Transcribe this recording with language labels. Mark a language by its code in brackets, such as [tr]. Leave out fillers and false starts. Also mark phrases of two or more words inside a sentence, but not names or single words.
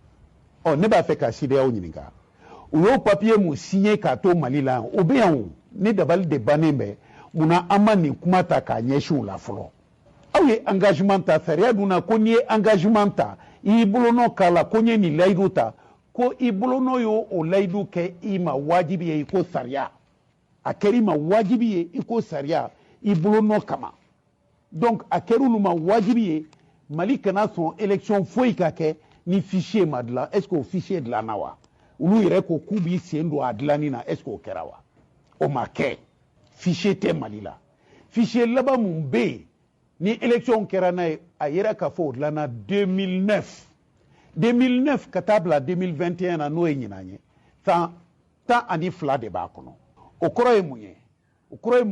[bm] ne b'a fɛ ka CEDEAO ɲininka u y'o papier mun signé k'a to Mali la o bɛ yan o ni dabali de bannen bɛ munna an ma nin kuma ta k'a ɲɛsin u la fɔlɔ aw ye engagement ta sariya dun na ko n'i ye engagement ta i y'i bolonɔ k'a la ko n ye nin layidu ta ko i bolonɔ y'o layidu kɛ i ma wajibi ye i ko sariya a kɛra i ma wajibi ye i ko sariya i bolonɔ kama donc a kɛra olu ma wajibi ye Mali kana sɔn élection foyi ka kɛ ni fichier ma dilan [fr] est ce que [bm] o fichier dilanna wa olu yɛrɛ ko k'u b'i sen don a dilanni na [fr] est ce que [bm] o kɛra wa o ma kɛ fichier tɛ Mali la fichier laban mun bɛ yen ni élection kɛra n'a ye a yɛrɛ ka fɔ o dilanna 2009 ka taa bila 2021 na n'o ye ɲinan ye san 12 de b'a kɔnɔ o kɔrɔ ye mun ye o kɔrɔ ye